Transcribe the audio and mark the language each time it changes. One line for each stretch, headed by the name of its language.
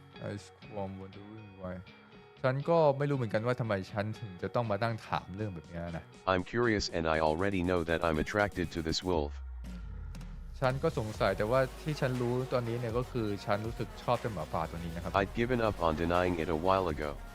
English: I squirm wondering why
Thai: ฉันก็ไม่รู้เหมือนกันว่าทำไมฉันถึงจะต้องมาตั้งถามเรื่องแบบนี้นะ
English: I'm curious and I already know that I'm attracted to this wolf.
Thai: ฉันก็สงสัยแต่ว่าที่ฉันรู้ตอนนี้เนี่ยก็คือฉันรู้สึกชอบเจ้าหมาป่าตัวนี้นะครับ
English: I'd given up on denying it a while ago.